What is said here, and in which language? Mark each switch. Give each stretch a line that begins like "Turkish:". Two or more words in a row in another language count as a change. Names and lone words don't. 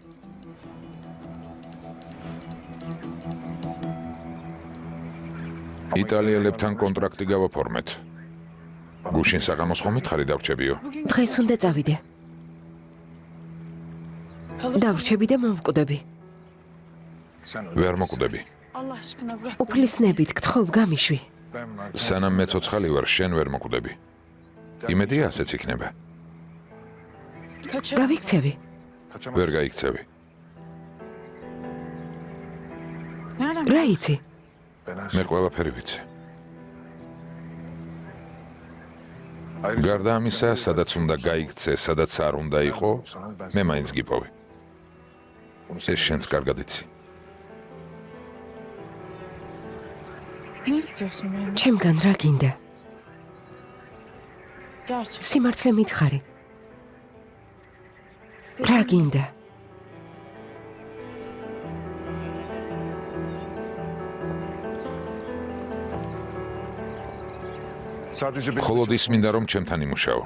Georgian: იტალიელებთან კონტრაქტი გავაფორმეთ. გუშინ საღამოს ხომ მითხარი დავრჩებიო? დღეს უნდა წავიდე. დავრჩები და მომკვდები. ვერ მოკვდები.
Turkish: Allah aşkına bırak.
Georgian: უფლისნებით გთხოვ, გამიშვი. სანამ მე ცოცხალი ვარ, შენ ვერ მოკვდები. იმედია ასეც იქნება.
Turkish: Kaçın.
Georgian: გავიქცევი. ვერ გაიქცევი.
Turkish: Nereden?
Georgian: რა იცი? მე ყველაფერი ვიცი. გარდა ამისა, სადაც უნდა გაიქცე, სადაც არ უნდა იყო, მე მაინც გიპოვი. ეს შენც კარგად იცი.
Turkish: Ne istiyorsun benim?
Georgian: ჩემგან რა გინდა?
Turkish: Gerçek.
Georgian: სიმართლე მითხარი. რა გინდა? მხოლოდ ის მინდა, რომ ჩემთან იმუშაო.